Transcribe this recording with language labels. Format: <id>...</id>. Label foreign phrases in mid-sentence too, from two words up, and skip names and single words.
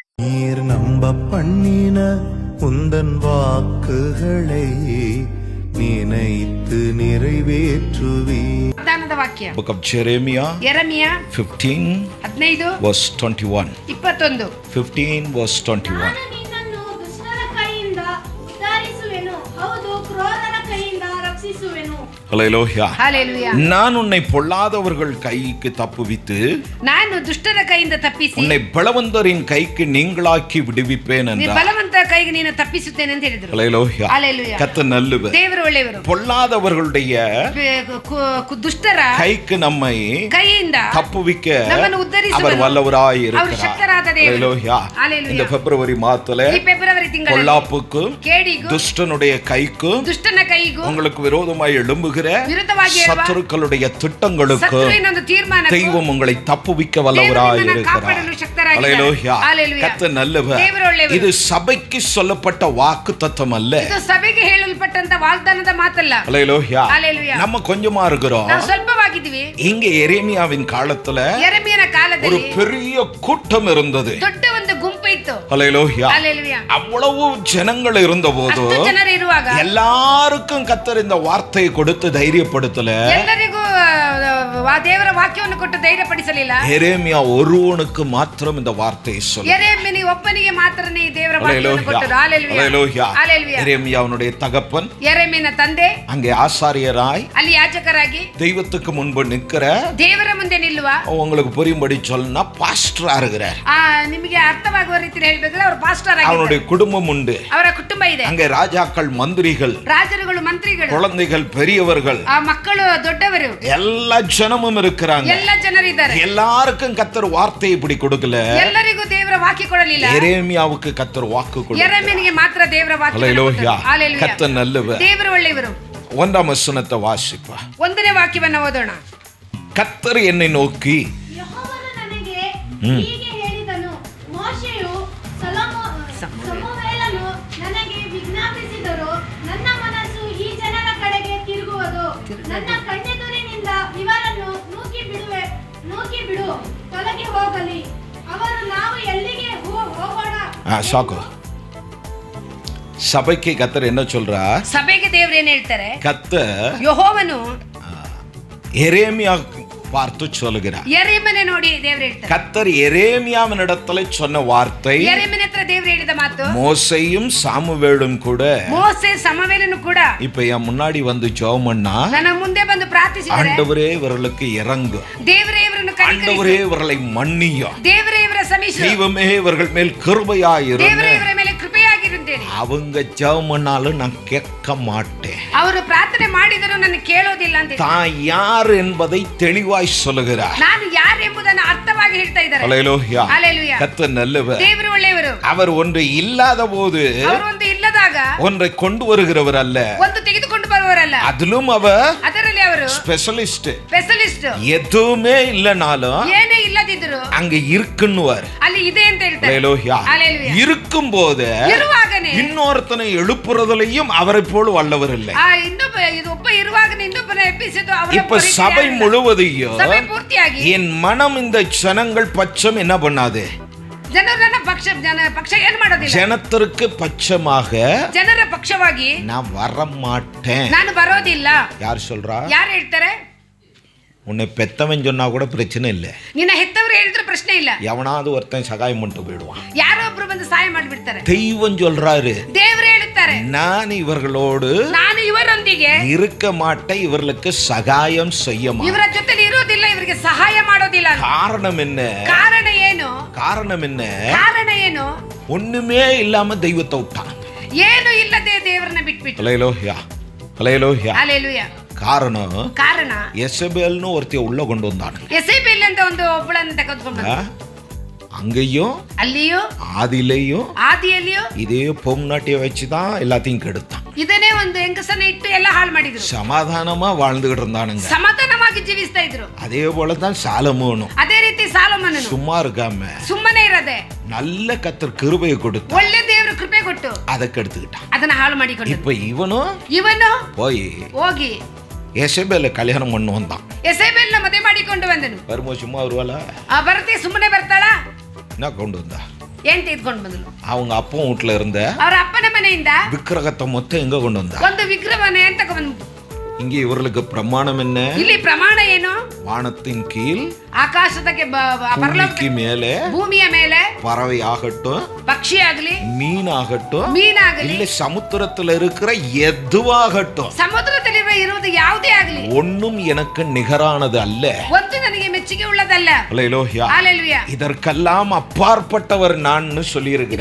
<ta>நீர் நம்ப பண்ணின உந்தன் வாக்குகளை நினைத்து நிறைவேற்றுவி.</ta> <kn>ವಾಕ್ಯ</kn> <en>Book of Jeremiah, Jeremiah 15 15 verse 21. 21 15 verse 21.</en> <kn>ನಾನು ನಿನ್ನನ್ನು ದುಷ್ಟರ ಕೈಯಿಂದ ಉದ್ಧರಿಸುವೆನು, ಹೌದು ಕ್ರೂರರ ಕೈಯಿಂದ ರಕ್ಷಿಸುವೆನು. Hallelujah. Hallelujah.</kn> <ta>நான் உன்னை பொல்லாதவர்கள் கைக்கு தப்புவித்து</ta> <kn>ನಾನು ದುಷ್ಟರ ಕೈಯಿಂದ ತಪ್ಪಿಸಿ</kn> <ta>உன்னை பலவந்தரின் கைக்கு நீங்களாக்கி விடுவிப்பேன் என்றார்.</ta> <kn>ಬಲವಂತರ ಕೈಗೆ ನೀನು ತಪ್ಪಿಸುತ್ತೇನೆ ಅಂತ ಹೇಳಿದರು. Hallelujah. Hallelujah.</kn> <ta>கர்த்தர் நல்லவர்.</ta> <kn>ದೇವರು ಒಳ್ಳೆಯವರು.</kn> <ta>பொல்லாதவர்களுடைய</ta> <kn>ದುಷ್ಟರ</kn> <ta>கைக்கு நம்மை</ta> <kn>ಕೈಯಿಂದ</kn> <ta>தப்புவிக்க</ta> <kn>ನಮ್ಮನ್ನು ಉದ್ಧರಿಸುವನು.</kn> <ta>அவர் வல்லவராய்</ta> <kn>அவர் ಶಕ್ತರಾದ ದೇವರು. Hallelujah. Hallelujah.</kn> <ta>இந்த பிப்ரவரி மாதத்துல</ta> <kn>ಈ ಫೆಬ್ರವರಿ ತಿಂಗಳಲ್ಲಿ</kn> <ta>பொல்லாப்புக்கு</ta> <kn>ಕೇಡಿಗೂ</kn> <ta>துஷ்டனுடைய கைக்கு</ta> <kn>ದುಷ್ಟನ ಕೈಗೂ</kn> <ta>உங்களுக்கு விரோதமாய் எழும்புகிற</ta> <kn>ವಿರುದ್ಧವಾಗಿ</kn> <ta>சத்துருக்களுடைய திட்டங்களுக்கு</ta> <kn>ಶತ್ರುವಿನ ಒಂದು ತೀರ್ಮಾನಕ್ಕೂ</kn> <ta>தெய்வம் உங்களை தப்புவிக்க வல்லவராய்</ta> <kn>ದೇವರು</kn> <ta>இருக்கிறார்.</ta> <kn>ಕಾಪಾಡಲು ಶಕ್ತರಾಗಿದ್ದಾರೆ. ஹalleluya. Hallelujah.</kn> <ta>கர்த்தர் நல்லவர்.</ta> <kn>ದೇವರು ಒಳ್ಳೆಯವರು.</kn> <ta>இது சபைக்கு சொல்லப்பட்ட வாக்குத்தத்தம் அல்ல.</ta> <kn>ಇದು ಸಭೆಗೆ ಹೇಳಲ್ಪಟ್ಟಂತ ವಾಗ್ದಾನದ ಮಾತಲ್ಲ. ஹalleluya. Hallelujah.</kn> <ta>நம்ம கொஞ்சமா இருக்கிறோம்.</ta> <kn>ನಾವು ಸ್ವಲ್ಪವಾಗಿದ್ದೀವಿ.</kn> <ta>இங்க எரேமியாவின் காலத்துல</ta> <kn>ಯೆರೆಮೀಯನ</kn> <ta>ஒரு</ta> <kn>ಕಾಲದಲ್ಲಿ</kn> <ta>பெரிய கூட்டம் இருந்தது.</ta> <kn>ದೊಡ್ಡ ಒಂದು ಗುಂಪು ಇತ್ತು. ஹalleluya. Hallelujah.</kn> <ta>அவ்வளவு ஜனங்கள் இருந்தபோது</ta> <kn>ಅಷ್ಟು ಜನರು ಇರುವಾಗ</kn> <ta>எல்லாருக்கும் கர்த்தர் இந்த வார்த்தையை கொடுத்து தைரியப்படுத்தல.</ta> <kn>ಎಲ್ಲರಿಗೂ ದೇವರ ವಾಕ್ಯವನ್ನು ಕೊಟ್ಟು ಧೈರ್ಯಪಡಿಸಲಿಲ್ಲ.</kn> <ta>எரேமியா ஒருவனுக்கு மாத்திரம் இந்த வார்த்தையை சொல்ல.</ta> <kn>ಯೆರೆಮೀಯನಿಗೆ ಒಬ್ಬನಿಗೆ ಮಾತ್ರನೇ ದೇವರ ವಾಕ್ಯವನ್ನು ಕೊಟ್ಟರು. ஹalleluya. Hallelujah.</kn> <ta>எரேமியாவுடைய தகப்பன்</ta> <kn>ಯೆರೆಮೀಯನ ತಂದೆ</kn> <ta>அங்கே ஆசாரியராய்</ta> <kn>ಅಲ್ಲಿ ಯಾಜಕರಾಗಿ</kn> <ta>தெய்வத்துக்கு முன்பு நிக்கிற,</ta> <kn>ದೇವರ ಮುಂದೆ ನಿಲ್ಲುವ,</kn> <ta>உங்களுக்கு புரியும்படி சொல்லனா பாஸ்டரா இருக்கிறார்.</ta> <kn>ನಿಮಗೆ ಅರ್ಥವಾಗುವ ರೀತಿಯಲ್ಲಿ ಹೇಳಬೇಕಾದ್ರೆ ಅವರು ಪಾಸ್ಟರ್ ಆಗಿದ್ದಾರೆ.</kn> <ta>அவனுடைய குடும்பம் உண்டு.</ta> <kn>ಅವರ ಕುಟುಂಬ ಇದೆ.</kn> <ta>அங்கே ராஜாக்கள், மந்திரிகள்,</ta> <kn>ರಾಜರುಗಳು, ಮಂತ್ರಿಗಳು,</kn> <ta>குழந்தைகள், பெரியவர்கள்,</ta> <kn>ಮಕ್ಕಳು, ದೊಡ್ಡವರು,</kn> <ta>எல்லா ஜனமும் இருக்கிறாங்க.</ta> <kn>ಎಲ್ಲ ಜನರಿದ್ದಾರೆ.</kn> <ta>எல்லாருக்கும் கர்த்தர் வார்த்தை இப்படி கொடுக்கல.</ta> <kn>ಎಲ್ಲರಿಗೂ ದೇವರ ವಾಕ್ಯ ಕೊಡಲಿಲ್ಲ.</kn> <ta>எரேமியாவுக்கு கர்த்தர் வாக்கு கொடுத்தார்.</ta> <kn>ಯೆರೆಮೀಯನಿಗೆ ಮಾತ್ರ ದೇವರ ವಾಕ್ಯ. ஹalleluya. Hallelujah.</kn> <ta>கர்த்தர் நல்லவர்.</ta> <kn>ದೇವರು ಒಳ್ಳೆಯವರು.</kn> <ta>ஒன்றாம் வசனத்தை வாசிப்பா.</ta> <kn>ಒಂದನೇ ವಾಕ್ಯವನ್ನು ಓದೋಣ.</kn> <ta>கர்த்தர் என்னை நோக்கி</ta> <kn>ಯೆಹೋವನು ನನಗೆ ಹೀಗೆ ಹೇಳಿದನು, ಮೋಶೆಯು ಸಮುವೇಲನು ನನಗೆ ವಿಜ್ಞಾಪಿಸಿದರು, ನನ್ನ ಮನಸ್ಸು ಈ ಜನರ ಕಡೆಗೆ ತಿರುಗುವುದು, ನನ್ನ ಕಣ್ಣೆದುರಿನಿಂದ ಇವರನ್ನು ನೂಕಿ ಬಿಡು, ತೊಲಗಿ ಹೋಗಲಿ, ಅವರು ನಾವು ಎಲ್ಲಿಗೆ ಹೋಗೋಣ.</kn> <ta>சாக்கு சபைக்கு கர்த்தர் என்ன சொல்றா?</ta> <kn>ಸಭೆಗೆ ದೇವರು ಏನ್ ಹೇಳ್ತಾರೆ?</kn> <ta>கர்த்தர்</ta> <kn>ಯೆಹೋವನು</kn> <ta>எரேமியா பார்த்து சொல்லுகிறார்.</ta> <kn>ಯೆರೆಮೀಯನ ನೋಡಿ ದೇವರು ಹೇಳ್ತಾರೆ.</kn> <ta>கர்த்தர் எரேமியாவினிடத்துல சொன்ன வார்த்தை</ta> <kn>ಯೆರೆಮೀಯನ ಹತ್ರ ದೇವರು ಹೇಳಿದ ಮಾತು,</kn> <ta>மோசேயும் சாமுவேலும் கூட</ta> <kn>ಮೋಸೆ ಸಮವೇಲನು ಕೂಡ</kn> <ta>இப்ப என் முன்னாடி வந்து ஜெபம் பண்ணா,</ta> <kn>ನನ್ನ ಮುಂದೆ ಬಂದು ಪ್ರಾರ್ಥಿಸಿದರೆ,</kn> <ta>ஆண்டவரே இவர்களுக்கு இறங்கு,</ta> <kn>ದೇವರೇ ಇವರನ್ನು</kn> <ta>ஆண்டவரே</ta> <kn>ಕನಿಕರಿಸು,</kn> <ta>இவர்களை மன்னியும்,</ta> <kn>ದೇವರೇ ಇವರ ಕ್ಷಮಿಸು,</kn> <ta>தெய்வமே இவர்கள் மேல் கிருபையாயிரு.</ta> <kn>ದೇವರೇ ಇವರ ಮೇಲೆ ಕೃಪೆಯಾಗಿರುತ್ತೇನೆ.</kn> <ta>அவங்க ஜெபம் பண்ணாலும் நான் கேட்க மாட்டேன்.</ta> <kn>ಅವರು ಪ್ರಾರ್ಥನೆ ಮಾಡಿದರೂ ನಾನು ಕೇಳೋದಿಲ್ಲ ಅಂತ</kn> <ta>தான் யார் என்பதை தெளிவாய் சொல்லுகிறார்.</ta> <kn>ನಾನು ಯಾರು ಎಂಬುದನ್ನು ಅರ್ಥವಾಗಿ ಹೇಳ್ತಾ ಇದ್ದಾರೆ. ஹalleluya. Hallelujah.</kn> <ta>கர்த்தர் நல்லவர்.</ta> <kn>ದೇವರು ಒಳ್ಳೆಯವರು.</kn> <ta>அவர் ஒன்று இல்லாத போது</ta> <kn>ಅವರು ಒಂದು ಇಲ್ಲದಾಗ</kn> <ta>ஒன்றை கொண்டு வருகிறவர் அல்ல.</ta> <kn>ಒಂದು ತೆಗೆದುಕೊಂಡು ಬರುವವರಲ್ಲ.</kn> <ta>அதிலும் அவர்</ta> <kn>ಅದರಲ್ಲಿ ಅವರು</kn> <ta>ஸ்பெஷலிஸ்ட்.</ta> <kn>ಸ್ಪೆಷಲಿಸ್ಟ್.</kn> <ta>எதுவுமே இல்லனாலும்</ta> <kn>ಏನೇ ಇಲ್ಲದಿದ್ರು</kn> <ta>அங்க இருக்குன்னுவார்.</ta> <kn>ಅಲ್ಲಿ ಇದೆ ಅಂತ ಹೇಳ್ತಾರೆ. ஹalleluya. Hallelujah.</kn> <ta>இருக்கும்போது</ta> <kn>ಇರುವಾಗನೇ</kn> <ta>இன்னொருத்தனை எழுப்புறதுலயும் அவரை போல வல்லவர் இல்லை.</ta> <kn>ಇನ್ನೊಬ್ಬ ಇದು ಒಬ್ಬ ಇರುವಾಗನೇ ಇನ್ನೊಬ್ಬನ ಎಬ್ಬಿಸಿದ್ದು ಅವರ</kn> <ta>இப்ப சபை முழுவதையும்</ta> <kn>ಸಭೆ ಪೂರ್ತಿಯಾಗಿ</kn> <ta>என் மனம் இந்த ஜனங்கள் பட்சம் என்ன பண்ணாது?</ta> <kn>ಜನರನ್ನ ಪಕ್ಷ ಏನ್ ಮಾಡೋದಿಲ್ಲ.</kn> <ta>ஜனத்திற்கு பட்சமாக</ta> <kn>ಜನರ ಪಕ್ಷವಾಗಿ</kn> <ta>நான் வர மாட்டேன்.</ta> <kn>ನಾನು ಬರೋದಿಲ್ಲ.</kn> <ta>யார் சொல்றா?</ta> <kn>ಯಾರು ಹೇಳ್ತಾರೆ?</kn> <ta>உன்னை பெத்தவன் சொன்னா கூட பிரச்சனை இல்லை.</ta> <kn>ನಿನ್ನ ಹೆತ್ತವರು ಹೇಳಿದ್ರು ಪ್ರಶ್ನೆ ಇಲ್ಲ.</kn> <ta>எவனாவது ஒருத்தன் சகாயம் பண்ணிட்டு போயிடுவான்.</ta> <kn>ಯಾರೋ ಒಬ್ರು ಬಂದು ಸಹಾಯ ಮಾಡಿಬಿಡ್ತಾರೆ.</kn> <ta>தெய்வம் சொல்றாரு,</ta> <kn>ದೇವರು ಹೇಳುತ್ತಾರೆ,</kn> <ta>நான் இவர்களோடு</ta> <kn>ನಾನು ಇವರೊಂದಿಗೆ</kn> <ta>இருக்க மாட்டேன், இவர்களுக்கு சகாயம் செய்ய மாட்டேன்.</ta> <kn>ಇವರ ಜೊತೆಲಿ ಇರೋದಿಲ್ಲ, ಇವರಿಗೆ ಸಹಾಯ ಮಾಡೋದಿಲ್ಲ.</kn> <ta>காரணம் என்ன?</ta> <kn>ಕಾರಣ ಏನು?</kn> <ta>காரணம் என்ன?</ta> <kn>ಕಾರಣ ಏನು?</kn> <ta>ஒண்ணுமே இல்லாம தெய்வத்தை விட்டான்.</ta> <kn>ಏನು ಇಲ್ಲದೆ ದೇವರನ್ನ ಬಿಟ್ಬಿಟ್ಟು. ஹalleluya. ஹalleluya. ಹalleluya.</kn> <ta>காரணம் எசபேல்னு ஒருத்திய உள்ள கொண்டு வந்தானு.</ta> <kn>ಎಸೆಬೇಲ್ ಅಂತ ಒಂದು ಒಬ್ಬಳನ್ನು ತೆಗೆದುಕೊಂಡು</kn> <ta>அங்கேயும்</ta> <kn>ಅಲ್ಲಿಯೂ ಆದಿಯಲ್ಲಿಯೂ</kn> <ta>இதே பொம்நாட்டிய வச்சுதான் எல்லாத்தையும் கெடுத்தான்.</ta> <kn>ಇದನ್ನೇ ಒಂದು ಹೆಂಗಸನ್ನ ಇಟ್ಟು ಎಲ್ಲ ಹಾಳು ಮಾಡಿದ್ರು.</kn> <ta>சமாதானமா வாழ்ந்துகிட்டு இருந்தானுங்க.</ta> <kn>ಸಮಾಧಾನವಾಗಿ ಜೀವಿಸ್ತಾ ಇದ್ರು.</kn> <ta>அதே போலதான் சாலமோனும்.</ta> <kn>ಅದೇ ರೀತಿ ಸಾಲೋಮನನು</kn> <ta>சும்மா இருக்காம</ta> <kn>ಸುಮ್ಮನೆ ಇರದೆ</kn> <ta>நல்ல கர்த்தர் கிருபையை கொடுத்து</ta> <kn>ಒಳ್ಳೆ ದೇವರು ಕೃಪೆ ಕೊಟ್ಟು</kn> <ta>அதை கெடுத்துக்கிட்டான்.</ta> <kn>ಅದನ್ನ ಹಾಳು ಮಾಡಿಕೊಂಡು</kn> <ta>இப்ப ಇವನು</ta> <kn>ಇವನು</kn> <ta>போய்</ta> <kn>ಹೋಗಿ</kn> <ta>எசபேல கல்யாணம் பண்ணு வந்தான்.</ta> <kn>ಎಸೇಬೆಲ್ನ ಮದುವೆ ಮಾಡಿಕೊಂಡು ಬಂದನು.</kn> <ta>வரும்போது சும்மா வருவாள?</ta> <kn>ಬರ್ತಿ ಸುಮ್ಮನೆ ಬರ್ತಾಳ?</kn> <ta>என்ன கொண்டு வந்தா?</ta> <kn>ಏನ್ ತೆಗೆದುಕೊಂಡು ಬಂದಳು?</kn> <ta>அவங்க அப்பா வீட்டுல இருந்த</ta> <kn>ಅವರ ಅಪ್ಪನ ಮನೆಯಿಂದ</kn> <ta>விக்கிரகத்தை மொத்தம் எங்க கொண்டு வந்தா?</ta> <kn>ಒಂದು ವಿಗ್ರಹವನ್ನು ಏನ್ ತಗೊಂಡು.</kn> <ta>இங்க இவர்களுக்கு பிரமாணம் என்ன?</ta> <kn>ಇಲ್ಲಿ ಪ್ರಮಾಣ ಏನು?</kn> <ta>வானத்தின் கீழ்,</ta> <kn>ಆಕಾಶದಕ್ಕೆ</kn> <ta>பூமிக்கு மேலே,</ta> <kn>ಭೂಮಿಯ ಮೇಲೆ</kn> <ta>பறவை ஆகட்டும்,</ta> <kn>ಪಕ್ಷಿ ಆಗಲಿ,</kn> <ta>மீன் ஆகட்டும்,</ta> <kn>ಮೀನಾಗಲಿ,</kn> <ta>இல்ல சமுத்திரத்துல இருக்கிற எதுவாகட்டும்,</ta> <kn>ಸಮುದ್ರದಲ್ಲಿರುವ ಇರುವುದು ಯಾವುದೇ ಆಗಲಿ,</kn> <ta>ஒன்னும் எனக்கு நிகரானது அல்ல.</ta> <kn>ಒಂದು ನನಗೆ ಮೆಚ್ಚುಗೆ ಉಳ್ಳದಲ್ಲ.</kn> <ta>அல்லேலூயா. ஹalleluya. இதற்கெல்லாம் அப்பாற்பட்டவர் நான் சொல்லி இருக்கிறேன்.</ta>